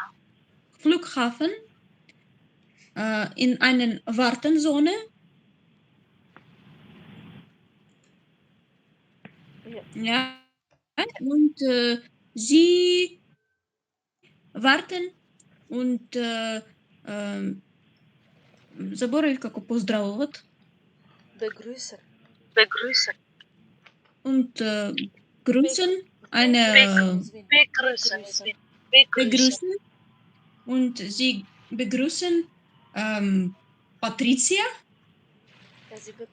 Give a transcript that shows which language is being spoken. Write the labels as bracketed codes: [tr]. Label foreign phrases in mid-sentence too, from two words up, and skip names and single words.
[de] Flughafen in einen Wartenzone. Ja. Und sie warten und [mk] заборавих како поздравуват. [de] Begrüßen. Begrüßen. Und grüßen eine Begrüßen. begrüßen. Und sie begrüßen Patricia. Ja, sie begrüßen